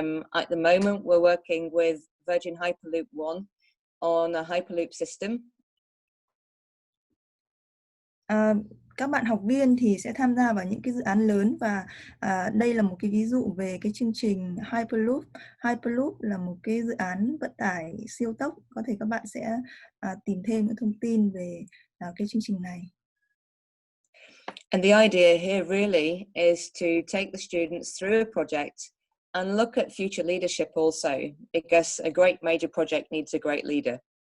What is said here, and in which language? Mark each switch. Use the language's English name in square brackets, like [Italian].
[English] At the moment, we're working with Virgin Hyperloop One on a Hyperloop system. [Vietnamese] Các bạn học viên thì sẽ tham gia vào những cái dự án lớn, và đây là một cái ví dụ về cái chương trình Hyperloop. Hyperloop là một cái dự án vận tải siêu tốc. Có thể các bạn sẽ tìm thêm những thông tin về cái chương trình này. [English] And the idea here really is to take the students through a project and look at future leadership also, because a great major project needs a great leader.